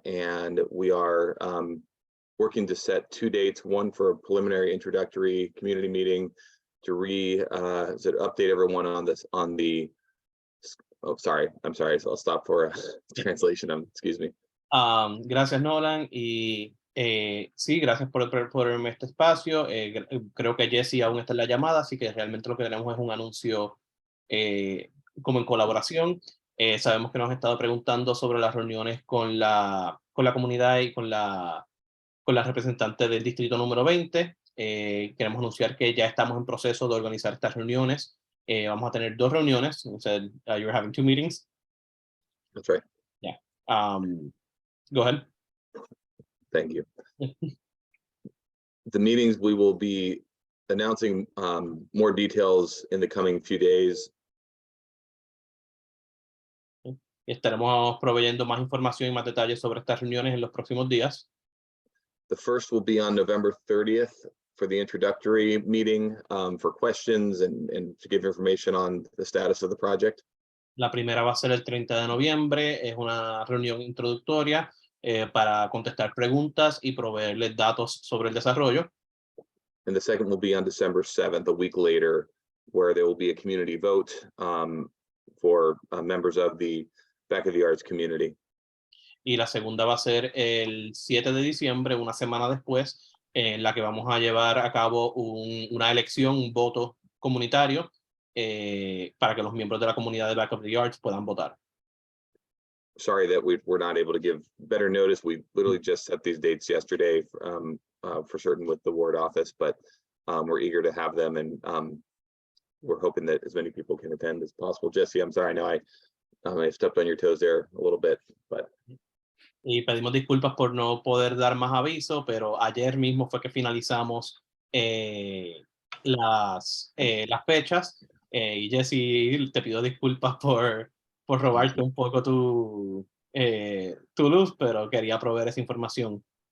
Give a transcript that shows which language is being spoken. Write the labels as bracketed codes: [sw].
[en] And we are working to set 2 dates, one for a preliminary introductory community meeting to update everyone on the Oh, sorry. I'm sorry. So I'll stop for a translation. Excuse me. [es] Gracias, Nolan. Y sí, gracias por este espacio. Creo que Jesse aún está en la llamada, así que realmente lo que tenemos es un anuncio como en colaboración. Sabemos que nos han estado preguntando sobre las reuniones con la comunidad y con la representante del distrito número 20. Queremos anunciar que ya estamos en proceso de organizar estas reuniones. Vamos a tener 2 reuniones. [en] You said you're having 2 meetings. That's right. Yeah. Go ahead. Thank you. The meetings, we will be announcing more details in the coming few days. [es] Estaremos proveyendo más información y más detalles sobre estas reuniones en los próximos días. [en] The first will be on November 30th for the introductory meeting for questions and to give information on the status of the project. [es] La primera va a ser el 30 de noviembre. Es una reunión introductoria para contestar preguntas y proveerles datos sobre el desarrollo. [en] And the second will be on December 7th, a week later, where there will be a community vote for members of the Back of the Arts community. [es] Y la segunda va a ser el 7 de diciembre, una semana después, en la que vamos a llevar a cabo una elección, un voto comunitario para que los miembros de la comunidad de Back of the Arts puedan votar. [en] Sorry that we're not able to give better notice. We literally just set these dates yesterday for certain with the ward office, but we're eager to have them, and we're hoping that as many people can attend as possible. Jesse, I'm sorry, I know I stepped on your toes there a little bit, but. [es] Y pedimos disculpas por no poder dar más aviso, pero ayer mismo fue que finalizamos las fechas. Y Jesse, te pido disculpas por robarte un poco tu luz, pero quería proveer esa información.